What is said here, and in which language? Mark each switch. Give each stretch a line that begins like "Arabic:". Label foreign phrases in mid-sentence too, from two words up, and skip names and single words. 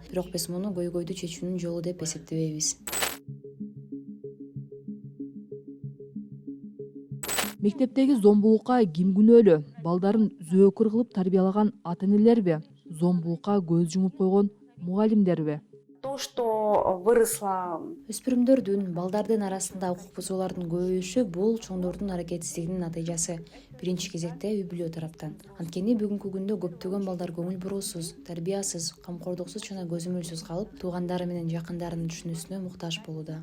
Kyrgyz: Бирок биз муну көйгөйдү чечүүнүн жолу деп эсептебейбиз. Мектептеги зомбулукка ким күнөөлүү? Балдарын зөөкүр кылып тарбиялаган ата-энелерби? Зомбулукка көз жумуп койгон мугалимдерби?
Russian: То, что выросла
Kyrgyz: Өспүрүмдөрдүн, балдардын арасында укук бузуулардын көбөйүшү бул чоңдордун аракетсиздигинин натыйжасы. Биринчи кезекте үй бүлө тараптан. Анткени бүгүнкү күндө көптөгөн балдар көңүл буруусуз, тарбиясыз, камкордуксуз жана көзөмөлсүз калып, туугандары менен жакындарынын түшүнүүсүнө муктаж болууда.